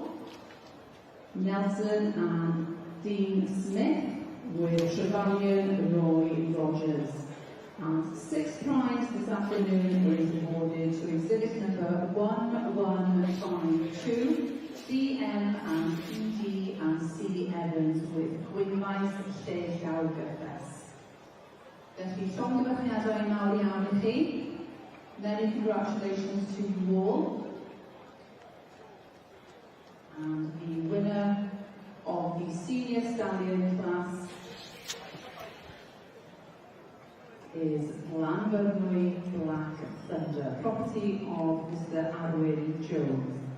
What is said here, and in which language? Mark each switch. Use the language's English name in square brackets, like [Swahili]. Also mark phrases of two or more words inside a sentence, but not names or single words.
[English] Nelson and Dean Smith with Trevelyan Roy Rogers. And sixth prize this afternoon is awarded to exhibit number 1152. DM and EG and C Evans with Gwynfaith Lleu Gyffes. [Welsh] Felly, llongyfarchiadau mawr iawn I chi. [English] Many congratulations to you all. And the winner of the senior stallion class is Glanwyrnwy Black Thunder, property of Mr. Arwen Jones.